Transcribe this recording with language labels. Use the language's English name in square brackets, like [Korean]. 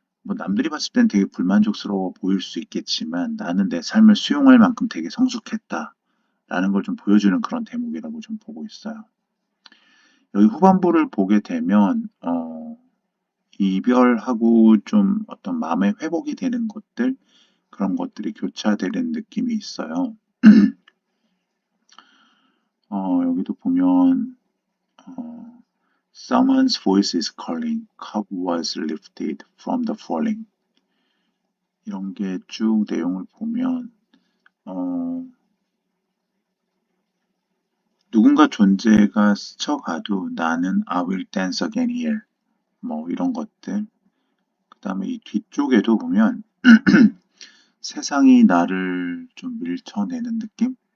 [Korean] 뭐 남들이 봤을 땐 되게 불만족스러워 보일 수 있겠지만 나는 내 삶을 수용할 만큼 되게 성숙했다라는 걸 좀 보여주는 그런 대목이라고 좀 보고 있어요. 여기 후반부를 보게 되면 이별하고 좀 어떤 마음의 회복이 되는 것들 그런 것들이 교차되는 느낌이 있어요. 여기도 보면 [English] Someone's voice is calling, cup was lifted from the falling. [Korean] 이런 게 쭉 내용을 보면 누군가 존재가 스쳐가도 나는 [English] I will dance again here. [Korean] 뭐 이런 것들. 그 다음에 이 뒤쪽에도 보면 세상이 나를 좀 밀쳐내는 느낌?